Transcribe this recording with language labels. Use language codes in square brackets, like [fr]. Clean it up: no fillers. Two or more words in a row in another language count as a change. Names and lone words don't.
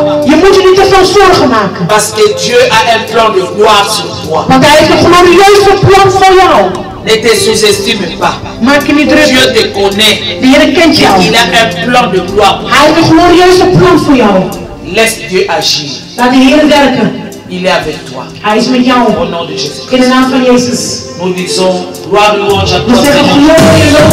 [nl] Je moet je niet te veel zorgen maken. [fr] Parce que Dieu a un plan de gloire sur toi. [nl] Want hij heeft een glorieuze plan voor jou. [fr] Ne te sous-estime pas. [nl] Maak je niet [fr] Dieu [nl] druk. [fr] te connaît. [nl] De Heer kent jou. [fr] Il a un plan de gloire. [nl] Hij heeft een glorieuze plan voor jou. [fr] Laisse Dieu agir. [nl] Laat de Heer werken. [fr] Il est avec toi. [nl] Hij is met jou. [fr] Au nom de Jésus. [nl] In de naam van Jezus. [fr] Nous disons gloire, louange à [nl] We [fr] toi, [nl] zeggen [fr] Seigneur. [nl] glorie